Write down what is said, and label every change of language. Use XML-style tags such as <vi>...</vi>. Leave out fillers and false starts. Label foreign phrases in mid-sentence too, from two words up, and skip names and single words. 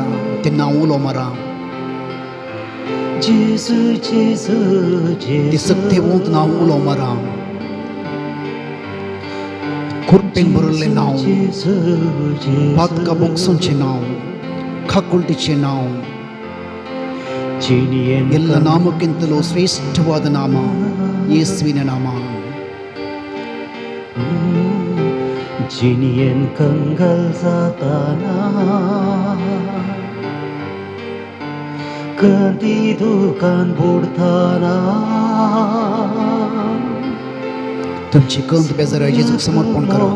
<kok>तें नांव उलो मारा. जेजू जेजू ते सत्यवंत नांव उलो मारा. कृपेन भरिल्लें नांव, पातकां बोगसूंचें नांव, खाकुळटीचें नांव,</kok> <kn>ಎಲ್ಲ ನಾಮಕ್ಕಿಂತಲೂ ಶ್ರೇಷ್ಠವಾದ ನಾಮ ಯೇಸುವಿನ ನಾಮ.</kn> <kok>जिणयेन कंगाल जाताना, कंदी दुकान बुडताना, तुमची कंत बेजारां जेजूक समर्पण करा.</kok>